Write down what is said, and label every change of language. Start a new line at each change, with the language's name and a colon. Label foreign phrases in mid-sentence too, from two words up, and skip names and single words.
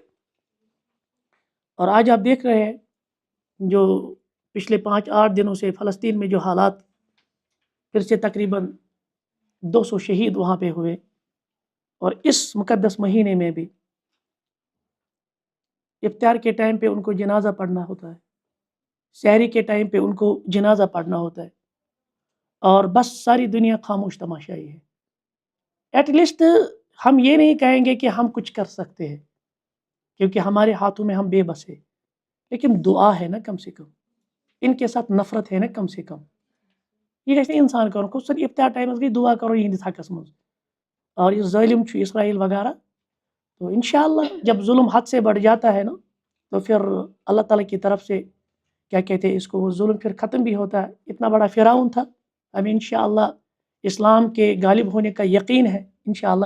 Hindi: और आज आप देख रहे हैं जो पिछले 5-8 दिनों से फ़लस्तीन में जो हालात, फिर से तकरीबन 200 शहीद वहाँ पे हुए, और इस मुक़द्दस महीने में भी इफ्तार के टाइम पे उनको जनाजा पढ़ना होता है, सहरी के टाइम पे उनको जनाजा पढ़ना होता है, और बस सारी दुनिया खामोश तमाशाई है। एटलीस्ट हम ये नहीं कहेंगे कि हम कुछ कर सकते हैं, क्योंकि हमारे हाथों में हम बेबस है, लेकिन दुआ है ना कम से कम, इनके साथ नफरत है ना कम से कम।
Kashmiri: ये कैसे इंसान करो को सर इफ्तार टाइम गई दुआ करो यहंदिस हकस मज,
Hindi: और ये ज़ालिम इसराइल वगैरह। तो इंशाअल्लाह जब जुल्म हद से बढ़ जाता है ना, तो फिर अल्लाह ताला की तरफ से क्या कहते हैं इसको, वो जुल्म फिर ख़त्म भी होता है। इतना बड़ा फ़िरौन था, अब इंशाअल्लाह इस्लाम के गालिब होने का यकीन है इंशाअल्लाह।